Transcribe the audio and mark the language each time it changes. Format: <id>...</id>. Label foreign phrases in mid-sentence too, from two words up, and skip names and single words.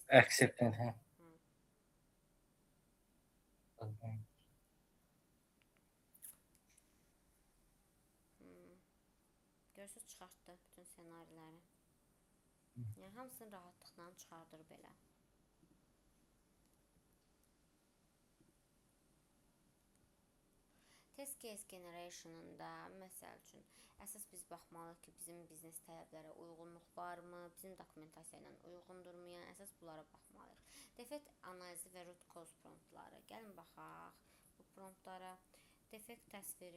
<az>Acceptance, hə. Görürsünüz, çıxartdı bütün ssenariləri. Yəni hamısını rahatlıqla çıxardır belə.</az> <en>Test case generationında</en> <az>məsəl üçün əsas biz baxmalıyıq ki, bizim biznes tələblərə uyğunluq varmı, bizim dokumentasiya ilə uyğundurmu? Yəni əsas bunlara baxmalıyıq. Defekt analizi və</az> <en>root cause promptları.</en> <az>Gəlin baxaq bu promptlara. Defekt təsviri.</az>